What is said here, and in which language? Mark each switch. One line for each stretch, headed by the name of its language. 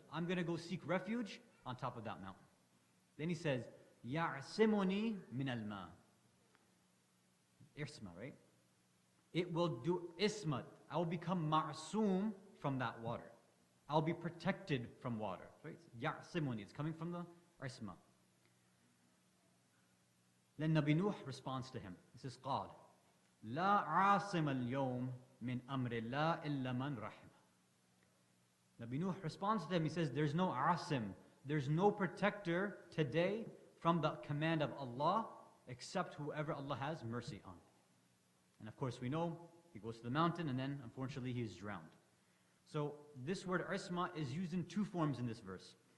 English: I'm going to go seek refuge on top of that mountain. Then he says,
Arabic: يَعْسِمُنِي مِنَ الْمَاءِ.
English: Isma, right? It will do ismat. I will become ma'soom from that water. I'll be protected from water. Right? Ya'simuni. It's coming from the isma. Then Nabi Nuh responds to him.
Arabic: He says, قال لا عاصم اليوم من أمر الله إلا من رحمه.
English: Nabi Nuh responds to him. He says, there's no asim. There's no protector today from the command of Allah except whoever Allah has mercy on. And of course we know he goes to the mountain and then unfortunately he is drowned. So this word isma is used in two forms in this verse.